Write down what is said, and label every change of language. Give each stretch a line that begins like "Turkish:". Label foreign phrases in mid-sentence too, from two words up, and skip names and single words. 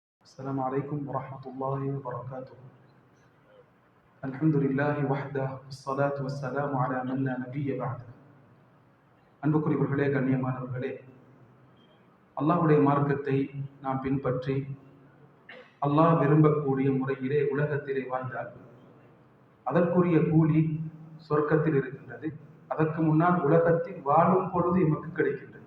Arabic: السلام عليكم ورحمة الله وبركاته. الحمد لله وحده والصلاة والسلام على من لا نبي بعده.
Tamil: அன்புக்குரியவர்களே, கண்ணியமானவர்களே, அல்லாஹ்வுடைய மார்க்கத்தை நாம் பின்பற்றி அல்லாஹ் விரும்பக்கூடிய முறையிலே உலகத்திலே வாழ்ந்தால் அதற்குரிய கூலி சொர்க்கத்தில் இருக்கின்றது. அதற்கு முன்னால் உலகத்தில் வாழும் பொழுது எமக்கு கிடைக்கின்றது.